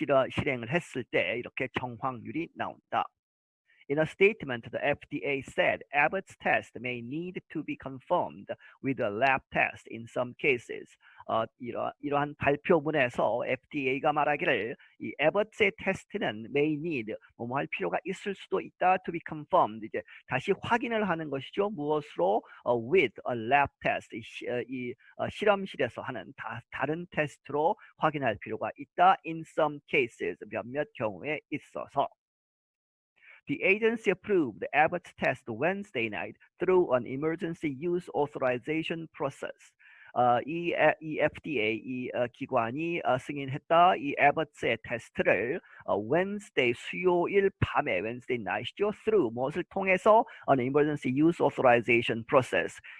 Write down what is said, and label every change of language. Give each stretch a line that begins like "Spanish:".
Korean: 실행을 했을 때 이렇게 정확률이 나온다.
English: In a statement, the FDA said Abbott's test may need to be confirmed with a lab test in some cases.
Korean: 이러한 발표문에서 FDA가 말하기를 이 Abbott의 테스트는
English: may need,
Korean: 뭐뭐 할 필요가 있을 수도 있다,
English: to be confirmed,
Korean: 이제 다시 확인을 하는 것이죠. 무엇으로?
English: with a lab test,
Korean: 실험실에서 하는 다른 테스트로 확인할 필요가 있다.
English: in some cases,
Korean: 몇몇 경우에 있어서.
English: The agency approved Abbott's test Wednesday night through an emergency use authorization process.
Korean: 이 FDA, 기관이 승인했다 이 Abbott의 테스트를 Wednesday, 수요일 밤에,
English: Wednesday night이죠. through,
Korean: 무엇을 통해서?
English: an emergency use authorization process.